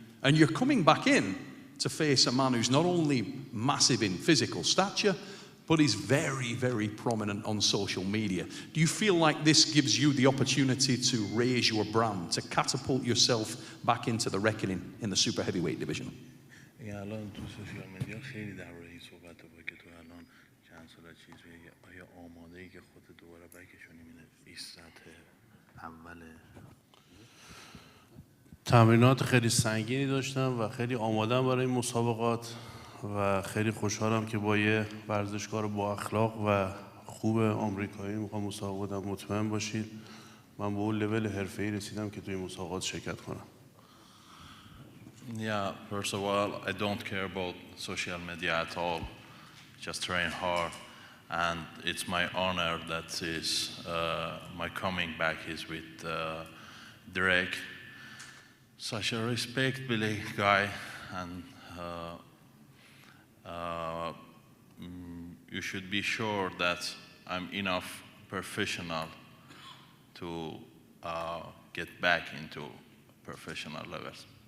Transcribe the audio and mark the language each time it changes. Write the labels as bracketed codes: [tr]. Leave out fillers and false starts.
[en] And you're coming back in to face a man who's not only massive in physical stature, but is very, very prominent on social media. Do you feel like this gives you the opportunity to raise your brand, to catapult yourself back into the reckoning in the super heavyweight division? [fa] الان تو سوشال مدیا خیلی درباره این صحبت بود که تو الان چند سال چیز بگی آیا آماده ای که خودت دوباره بکشونی این سطح اول تمرینات خیلی سنگینی داشتم و خیلی آمادم برای این مسابقات و خیلی خوشحالم که با یه ورزشکار با اخلاق و خوب آمریکایی میخوام مسابقه بدم. مطمئن باشید من به اون لول حرفه‌ای رسیدم که توی مسابقات شرکت کنم. [en] Yeah, first of all, I don't care about social media at all. just train hard. And it's my honor that is my coming back is with Drake. Such a respectable guy, and you should be sure that I'm enough professional to get back into professional levels.